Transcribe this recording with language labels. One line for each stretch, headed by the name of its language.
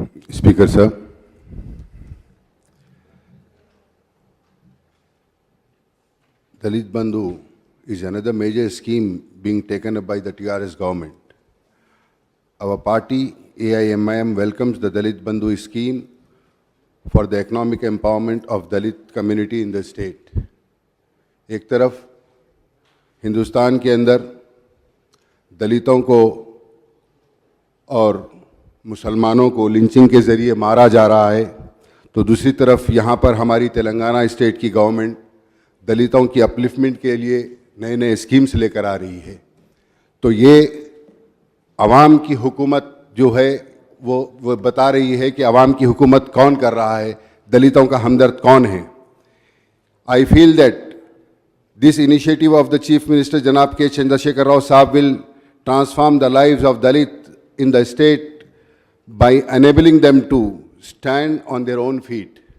English: Speaker sir, Dalit Bandhu is another major scheme being taken up by the TRS government. Our party AIMIM welcomes the Dalit Bandhu scheme for the economic empowerment of Dalit community in the state.
Hindi: एक तरफ हिंदुस्तान के अंदर दलितों को और मुसलमानों को lynching के ज़रिए मारा जा रहा है, तो दूसरी तरफ यहाँ पर हमारी तेलंगाना स्टेट की गवर्नमेंट दलितों की अपलिफ्टमेंट के लिए नए नए स्कीम्स लेकर आ रही है. तो ये आवाम की हुकूमत जो है वो बता रही है कि आवाम की हुकूमत कौन कर रहा है, दलितों का हमदर्द कौन है.
English: I feel that this initiative of the Chief Minister Janab K. Chandrasekhar Rao Saab will transform the lives of Dalit in the state by enabling them to stand on their own feet.